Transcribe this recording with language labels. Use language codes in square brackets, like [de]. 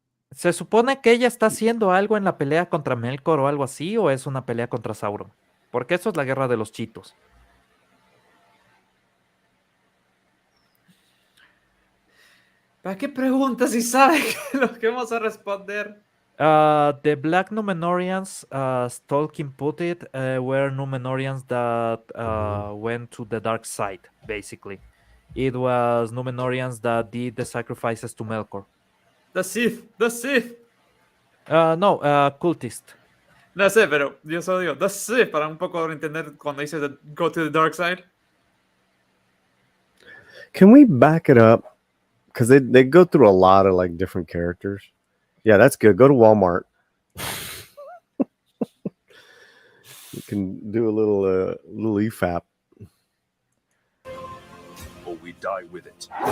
[es] ¿Se supone que ella está haciendo algo en la pelea contra Melkor o algo así? ¿O es una pelea contra Sauron? Porque eso es la guerra de los chitos. ¿Para qué preguntas si sabe lo que vamos a responder? [en] The Black Númenóreans, as Tolkien put it, were Númenóreans that went to the dark side, basically. It was Númenóreans that did the sacrifices to Melkor. The Sith, the Sith. No, cultist. [es] No sé, pero yo solo digo the Sith para un poco entender cuando dice [en] go to the dark side. Can we back it up? Because they go through a lot of like different characters. Yeah, that's good. Go to Walmart. You can do a little EFAP. Or we die with it.